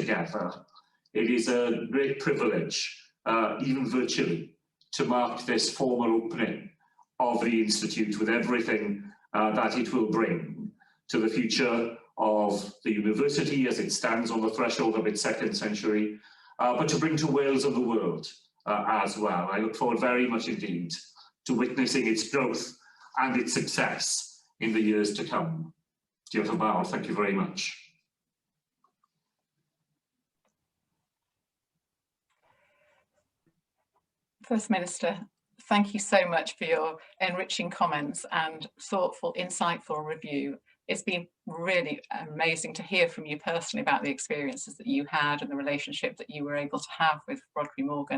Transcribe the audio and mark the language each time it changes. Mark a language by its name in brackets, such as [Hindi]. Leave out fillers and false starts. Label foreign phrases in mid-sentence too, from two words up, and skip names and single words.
[English] It is a great privilege even virtually, to mark this formal opening of the Institute with everything that it will bring to the future of the university as it stands on the threshold of its second century, but to bring to Wales and the world as well. I look forward very much indeed to witnessing its growth and its success in the years to come. [Welsh] Diolch yn fawr, [English] thank you very much. First Minister, thank you so much for your enriching comments and thoughtful, insightful review. It's been really amazing to hear from you personally about the experiences that you had and the relationship that you were able to have with Rodri Morgan.